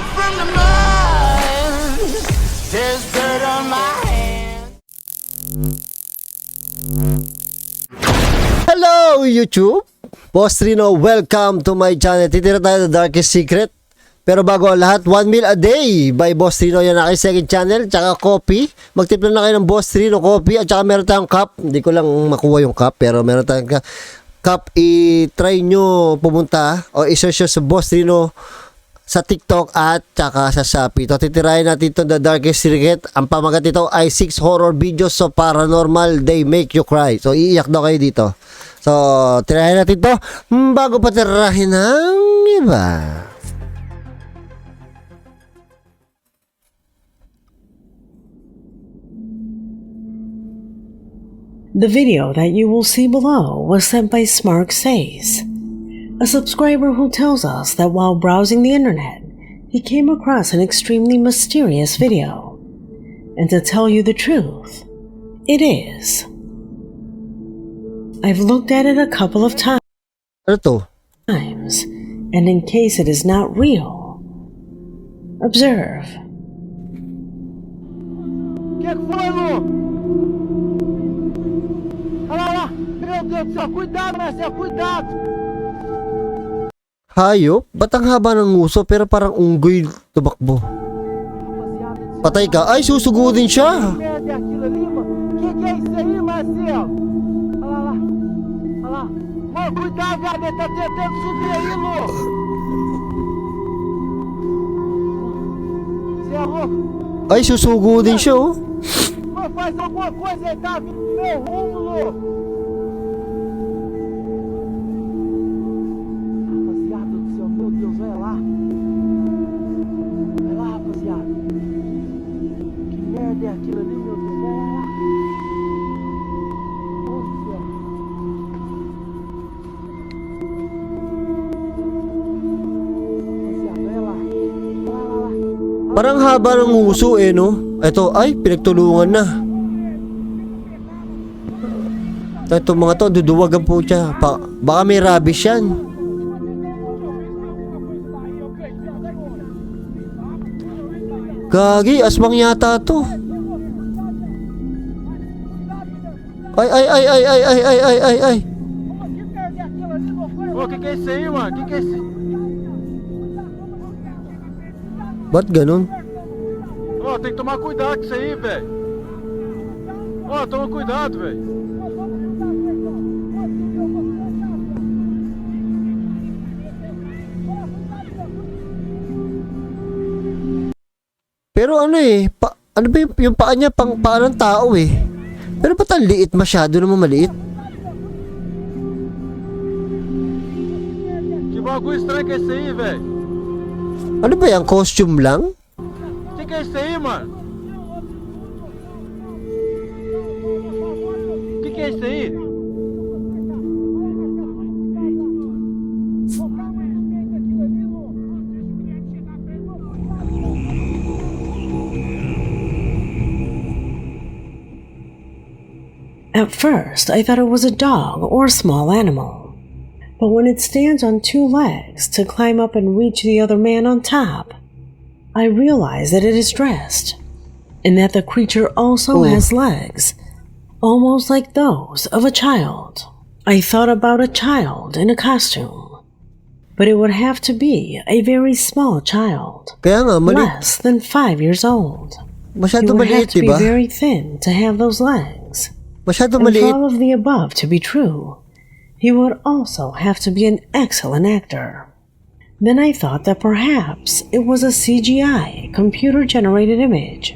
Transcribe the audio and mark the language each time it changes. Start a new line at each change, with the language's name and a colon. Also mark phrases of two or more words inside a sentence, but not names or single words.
English: from the mud. There's dirt on my hands. Hello YouTube! Boss Rino, welcome to my channel.
Filipino: Titira tayo ng Darkest Secret. Pero bago ang lahat,
English: 1 meal a day
Filipino: by Boss Rino. Yan ang aking
English: second channel.
Filipino: Tsaka coffee. Magtipla na kayo ng Boss Rino coffee. At tsaka meron tayong cup. Hindi ko lang makuha yung cup. Pero meron tayong cup. I-try nyo pumunta o i-search sa Boss Rino sa TikTok at tsaka sa Shopee. Ito, titirahin natin ito The Darkest Secret. Ang pamagat ito ay
English: 6 horror videos so paranormal. They make you cry.
Filipino: So, iiyak daw kayo dito. So, tirahin natin ito bago pa tirahin ng iba.
English: The video that you will see below was sent by Smark Says, a subscriber who tells us that while browsing the internet, he came across an extremely mysterious video. And to tell you the truth, it is. I've looked at it a couple of times,
Filipino: Ano to?
English: and in case it is not real, observe.
Portuguese: Que foi, Lu? Olha lá! Meu Deus do céu! Cuidado, Marcelo! Cuidado!
Filipino: Hayop? Ba't ang haba ng nguso pero parang unggoy tumakbo? Patay ka? Ay, susugudin siya!
Portuguese: Merda é aquilo ali, mano? Que é isso aí, Marcelo? Olha lá! Olha lá! Mano, cuidado, cara! Ele tá tentando subir aí, Lu! Você é louco? Ay, susugudin siya oh! Mano, faz alguma coisa! Ele tá vindo no meu rumo, Lu! Rapaziada do céu, meu Deus, olha lá! Olha lá, rapaziada! Que merda é aquilo ali, meu Deus? Olha lá! Nossa Senhora! Rapaziada, olha lá! Olha lá, olha lá!
Filipino: Parang haba ng nguso eh no? Eto, ay, pinagtulungan na. Ito mga to, duduwagan po siya. Baka may rabies yan. Gagi, aswang yata to. Ay, ay, ay, ay, ay, ay, ay, ay, ay, ay.
Portuguese: Ô, que é isso aí, mano? Que é isso?
Filipino: Ba't ganun?
Portuguese: Ó, tem que tomar cuidado com isso aí, velho. Ó, toma cuidado, velho.
Filipino: Pero ano eh, ano ba yung paa niya, paa ng tao eh. Pero ba't ang liit masyado naman maliit?
Portuguese: Que bagulho estranho que é esse aí, velho?
Filipino: Ano ba yan, costume lang?
Portuguese: Que é isso aí, mano? Que é isso aí?
English: At first, I thought it was a dog or a small animal. But when it stands on 2 legs to climb up and reach the other man on top, I realize that it is dressed, and that the creature also has legs, almost like those of a child. I thought about a child in a costume, but it would have to be a very small child,
Filipino: Kaya nga, maliit.
English: less than 5 years old. He
Filipino: Masyado
English: would have
Filipino: maliit,
English: to be
Filipino: diba?
English: very thin to have those legs.
Filipino: Masyado
English: And for
Filipino: maliit.
English: all of the above to be true, he would also have to be an excellent actor. Then I thought that perhaps it was a CGI, computer-generated image.